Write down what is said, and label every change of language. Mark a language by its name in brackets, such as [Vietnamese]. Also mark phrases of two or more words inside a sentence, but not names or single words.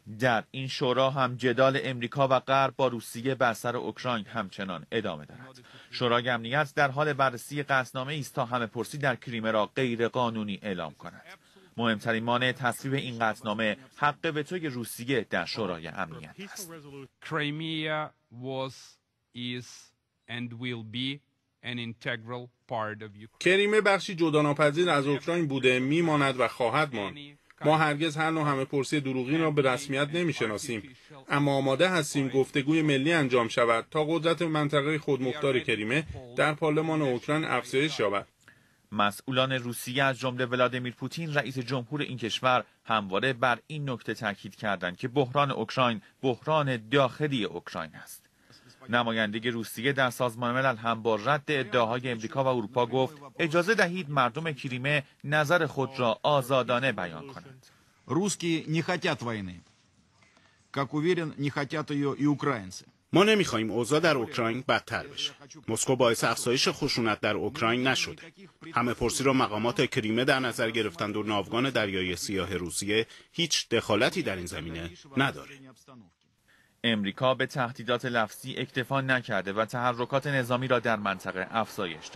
[Persian] در این شورا هم جدال امریکا و غرب با روسیه بر سر اوکراین همچنان ادامه دارد. شورای امنیت در حال بررسی قطعنامه است تا همه‌پرسی در کریمه را غیر قانونی اعلام کند. مهمترین مانع تصویب این قطعنامه حق وتوی روسیه در شورای امنیت است. [English] Crimea was, is and will be an integral part of Ukraine. [Persian] کریمه بخشی جداناپذیر از اوکراین بوده، میماند و خواهد ماند. ما هرگز هر نوع همه‌پرسی دروغین را به رسمیت نمی‌شناسیم، اما آماده هستیم گفتگوی ملی انجام شود تا قدرت منطقه خودمختار کریمه در پارلمان اوکراین افزایش یابد. مسئولان روسیه از جمله ولادیمیر پوتین رئیس جمهور این کشور همواره بر این نکته تاکید کردند که بحران اوکراین بحران داخلی اوکراین است. نماینده روسیه در سازمان ملل هم با رد ادعاهای امریکا و اروپا گفت اجازه دهید مردم کریمه نظر خود را آزادانه بیان کنند. [Russian] روسکی не хотят войны. Как уверен, не хотят ее и украинцы. [Persian] ما نمیخواهیم اوضاع در اوکراین بدتر بشه. مسکو باعث افزایش خشونت در اوکراین نشده. همه‌پرسی را مقامات کریمه در نظر گرفتند و ناوگان دریای سیاه روسیه هیچ دخالتی در این زمینه نداره. امریکا به تهدیدات لفظی اکتفا نکرده و تحرکات نظامی را در منطقه افزایش داده.